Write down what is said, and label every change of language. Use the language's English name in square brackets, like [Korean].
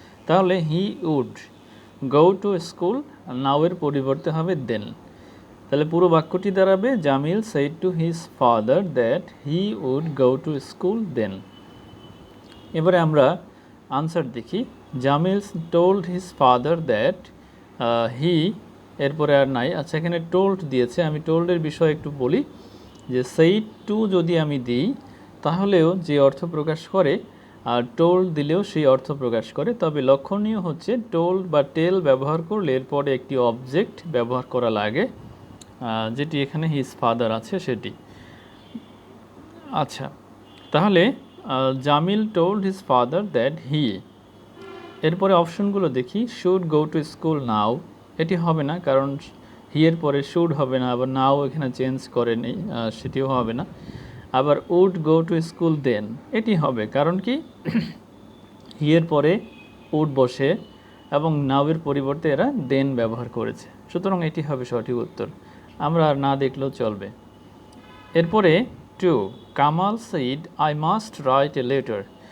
[Bangla] তাহলে [English] he would go to school, now [Bangla] এর পরিবর্তে হবে [English] Then. [Bangla] তাহলে পুরো বাক্যটি দাঁড়াবে [English] Jamil said to his father that he would go to school then। [Bangla] এবারে আমরা আনসার দেখি। Jamil [English] told his father that he [Bangla] এরপরে আর নাই। আচ্ছা, এখানে টোল্ড দিয়েছে, আমি টোল্ডের বিষয়ে একটু বলি যে [English] said to [Bangla] যদি আমি দিই তাহলেও যে অর্থ প্রকাশ করে আর টোল্ড দিলেও সেই অর্থ প্রকাশ করে। তবে লক্ষণীয় হচ্ছে টোল্ড বা টেল ব্যবহার করলে এরপরে একটি অবজেক্ট ব্যবহার করা লাগে, যেটি এখানে হিজ ফাদার আছে সেটি। আচ্ছা, তাহলে Jamil [English] told his father that he, [Bangla] এরপরে অপশনগুলো দেখি। [English] should go to school now [Bangla] এটি হবে না, কারণ হি এর পরে শুড হবে না, আবার নাও এখানে চেঞ্জ করে নেই, সেটিও হবে না। আবার [English] would go to school then [Bangla] এটি হবে, কারণ কি হি এর পরে উড বসে এবং নাও এর পরিবর্তে এরা দেন ব্যবহার করেছে। সুতরাং এটি হবে সঠিক উত্তর, আমরা আর না দেখলেও চলবে। এরপরে two, [English] Kamal said I must write a letter।